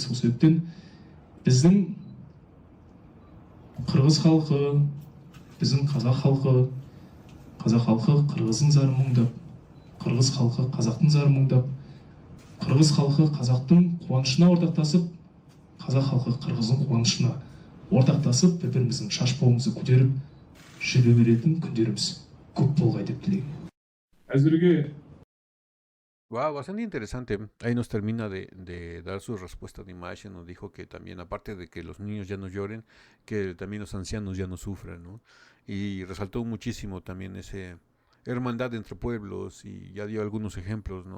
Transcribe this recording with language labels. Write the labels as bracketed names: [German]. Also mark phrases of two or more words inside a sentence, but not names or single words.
[Kazakh] Сол себептен біздің қырғыз халқы, біздің қазақ халқы қырғыздың зарын мұңдап, қырғыз халқы қазақтың зарын мұңдап, қырғыз халқы қазақтың қуанышына ортақтасып, қазақ халқы қырғыздың қуанышына ортақтасып, бір-біріміздің шашбауымызды көтеріп жүре беретін күндеріміз көп болғай деп тілеймін. Әзірге [Spanish] Wow, bastante interesante. Ahí nos termina de dar su respuesta de imagen. Nos dijo que también, aparte de que los niños ya no lloren, que también los ancianos ya no sufran, ¿no? Y resaltó muchísimo también ese hermandad entre pueblos y ya dio algunos ejemplos, ¿no?